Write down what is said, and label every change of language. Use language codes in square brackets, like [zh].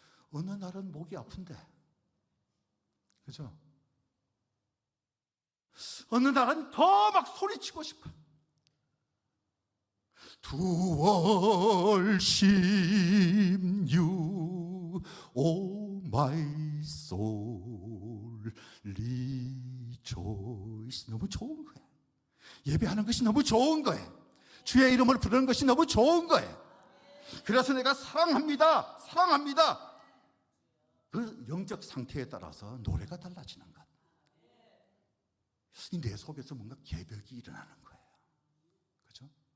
[ko] 어느 날은 목이 아픈데, 그죠? 어느 날은 더 막 소리치고 싶어. [en] To worship you, oh my soul, rejoice. [ko] 너무 좋은 거예요. 예배하는 것이 너무 좋은 거예요. 주의 이름을 부르는 것이 너무 좋은 거예요. 그래서 내가 사랑합니다, 사랑합니다. 그 영적 상태에 따라서 노래가 달라지는 것. 내 속에서 뭔가 개벽이 일어나는 거예요. 그죠?